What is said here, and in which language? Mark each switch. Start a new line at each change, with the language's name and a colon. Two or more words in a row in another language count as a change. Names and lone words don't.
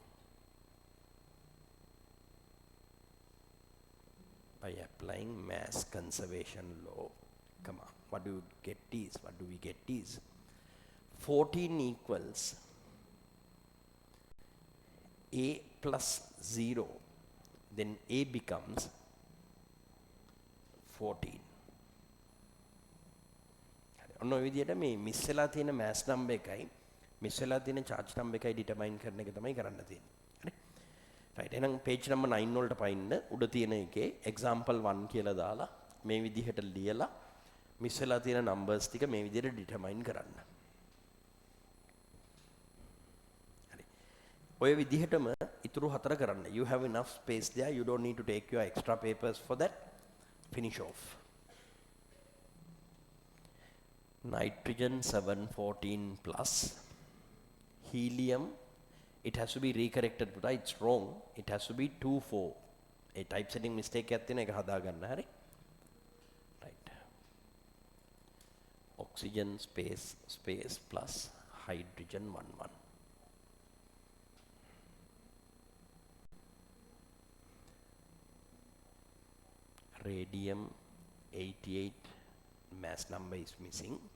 English: by applying mass conservation law, come on, what do we get is 14 equals A plus 0, then A becomes 14.
Sinhala: ඔන්න ඔය විදිහට මේ මිස් වෙලා තියෙන
English: mass number
Sinhala: එකයි මිස් වෙලා තියෙන
English: charge number
Sinhala: එකයි determine කරන එක තමයි කරන්න තියෙන්නේ. හරි? right එහෙනම්
English: page number
Sinhala: 9 වලට පයින්න උඩ තියෙන එකේ example 1 කියලා දාලා මේ විදිහට ලියලා මිස් වෙලා තියෙන numbers ටික මේ විදිහට determine කරන්න. හරි. ඔය විදිහටම ඉතුරු හතර කරන්න.
English: You have enough space there. You don't need to take your extra papers for that. Finish off. Nitrogen 714 plus helium, it has to be recorrected, but it's wrong. It has to be 24. A type setting mistake
Sinhala: එකක් තියෙන එක හදාගන්න. හරි?
English: right. Oxygen space plus hydrogen 11. Radium 88, mass number is missing.